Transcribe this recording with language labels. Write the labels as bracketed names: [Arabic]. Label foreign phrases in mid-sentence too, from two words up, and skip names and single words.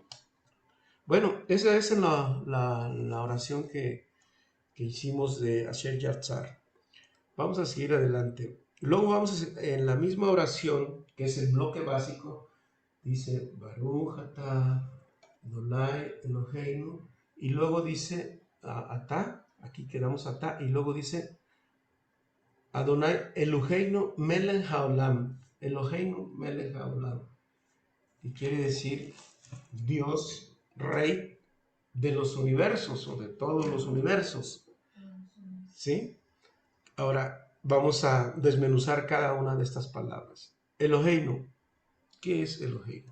[Spanish] Bueno, esa es la oración que hicimos de Asher Yatzar. Vamos a seguir adelante. Luego vamos en la misma oración, que es el bloque básico, dice [Hebrew] ברוך אתה אדוני אלוהינו, [Spanish] y luego dice atah, aquí quedamos atah, y luego dice [Hebrew] אדוני אלוהינו מלך העולם, אלוהינו מלך העולם, [Spanish] que quiere decir Dios, Rey de los universos o de todos los universos. ¿Sí? Ahora vamos a desmenuzar cada una de estas palabras. Eloheinu, ¿qué es Eloheinu?